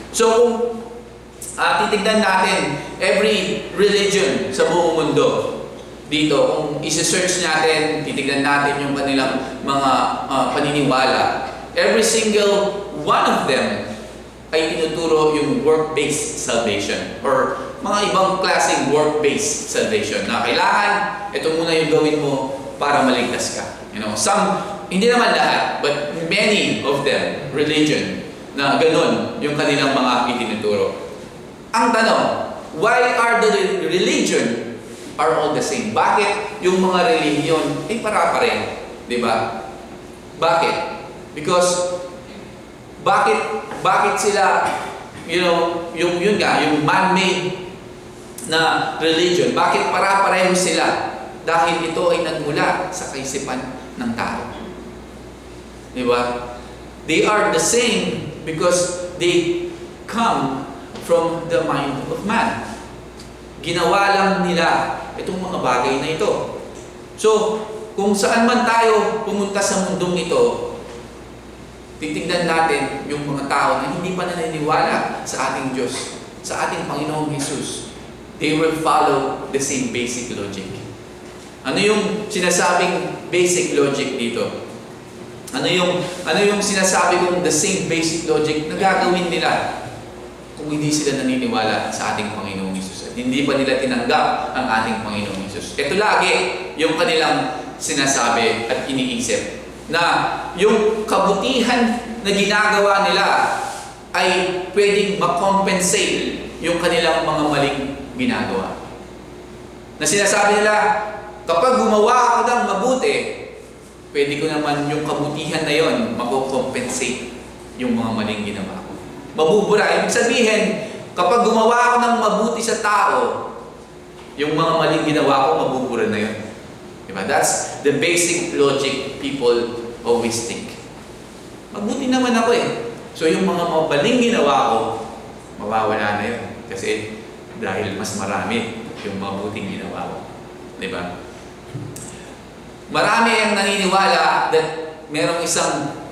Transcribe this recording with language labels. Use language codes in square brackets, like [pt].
[tl] So kung titignan natin every religion sa buong mundo, dito, kung isi-search natin, titignan natin yung kanilang mga paniniwala, every single one of them ay tinuturo yung work-based salvation or mga ibang klaseng work-based salvation na kailangan, ito muna yung gawin mo para maligtas ka. You know, some, hindi naman lahat, but many of them, religion, na ganun yung kanilang mga itinuturo. [en] Ang tanong, why are the religion are all the same? [tl] Bakit yung mga relihiyon ay para-pareho? Diba? Bakit? Because bakit sila, you know, yung man-made na religion, bakit para-pareho sila? Dahil ito ay nagmula sa kaisipan ng tao. Diba? [en] They are the same because they come from the mind of man. [tl] Ginawa lang nila itong mga bagay na ito. So, kung saan man tayo pumunta sa mundong ito, titignan natin yung mga tao na hindi pa naniniwala sa ating Diyos, sa ating Panginoong Jesus. [en] They will follow the same basic logic. [tl] Ano yung sinasabing basic logic dito? Ano yung sinasabi kong the same basic logic na gagawin nila kung hindi sila naniniwala sa ating Panginoong Jesus at hindi pa nila tinanggap ang ating Panginoong Jesus? Ito lagi yung kanilang sinasabi at iniisip na yung kabutihan na ginagawa nila ay pwedeng makompensate yung kanilang mga maling ginagawa. Na sinasabi nila, kapag gumawa ako ng mabuti, pwede ko naman yung kabutihan na yon makokompensate yung mga maling ginawa ko. Mabubura. Ibig sabihin, kapag gumawa ako ng mabuti sa tao, yung mga maling ginawa ko, mabubura na yun. Diba? [en] That's the basic logic people always think. [tl] Mabuti naman ako eh. So yung mga maling ginawa ko, mawawala na yun. Kasi dahil mas marami yung mabuting ginawa ko. Diba? Marami ang naniniwala that merong isang